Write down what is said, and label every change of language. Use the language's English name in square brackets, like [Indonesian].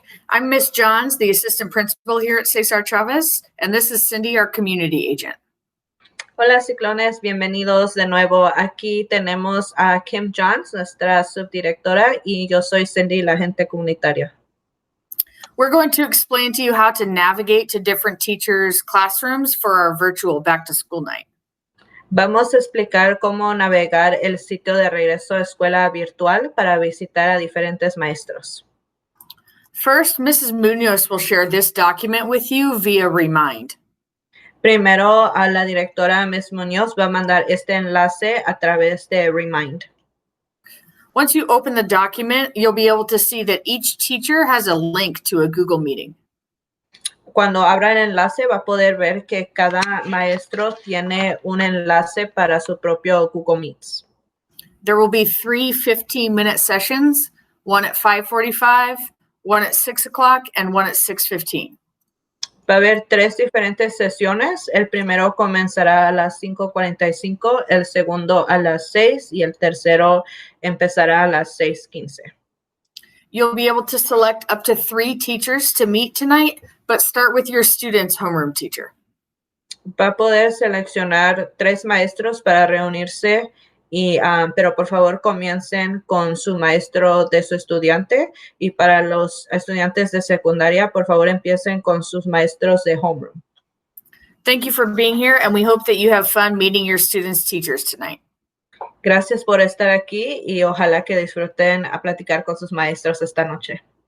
[English] I'm Miss Johns, the assistant principal here at César Chávez, and this is Cindy, our community agent. [Spanish] Hola, ciclones, bienvenidos de nuevo. Aquí tenemos a Kim Johns, nuestra subdirectora, y yo soy Cindy, la agente comunitaria. [English] We're going to explain to you how to navigate to different teachers' classrooms for our virtual back-to-school night. [Spanish] Vamos a explicar cómo navegar el sitio de regreso a escuela virtual para visitar a diferentes maestros. [English] First, Mrs. Munoz will share this document with you via Remind. [Spanish] Primero, a la directora Ms. Munoz va a mandar este enlace a través de Remind. [English] Once you open the document, you'll be able to see that each teacher has a link to a Google Meeting. [Spanish] Cuando abra el enlace, va a poder ver que cada maestro tiene un enlace para su propio Google Meets. [English] There will be 3 15-minute sessions, one at 5:45, one at 6 o'clock, and one at 6:15. [Spanish] Va a haber 3 diferentes sesiones. El primero comenzará a las 5:45, el segundo a las 6 y el tercero empezará a las 6:15. [English] You'll be able to select up to 3 teachers to meet tonight, but start with your student's homeroom teacher. [Spanish] Va a poder seleccionar 3 maestros para reunirse, pero por favor comiencen con su maestro de su estudiante, y para los estudiantes de secundaria, por favor empiecen con sus maestros de homeroom. [English] Thank you for being here, and we hope that you have fun meeting your students' teachers tonight. [Spanish] Gracias por estar aquí y ojalá que disfruten a platicar con sus maestros esta noche.